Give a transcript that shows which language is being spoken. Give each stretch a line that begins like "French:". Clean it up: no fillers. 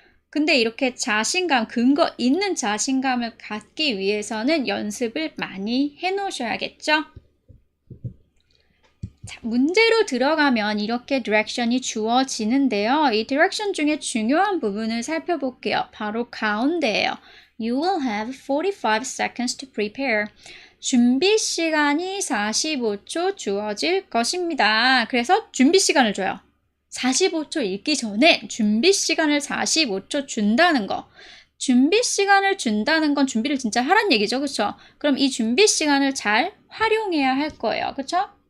Korean: 근데 이렇게 근거 있는 자신감을 갖기 위해서는 연습을 많이 해놓으셔야겠죠? 자, 문제로 들어가면 이렇게 디렉션이 주어지는데요. 이 디렉션 중에 중요한 부분을 살펴볼게요. 바로 가운데예요.
English: You will have 45 seconds to prepare.
Korean: 준비 시간이 45초 주어질 것입니다. 그래서 준비 시간을 줘요. 45초 읽기 전에 준비 시간을 45초 준다는 거. 준비 시간을 준다는 건 준비를 진짜 하란 얘기죠. 그렇죠? 그럼 이 준비 시간을 잘 활용해야 할 거예요. 그렇죠?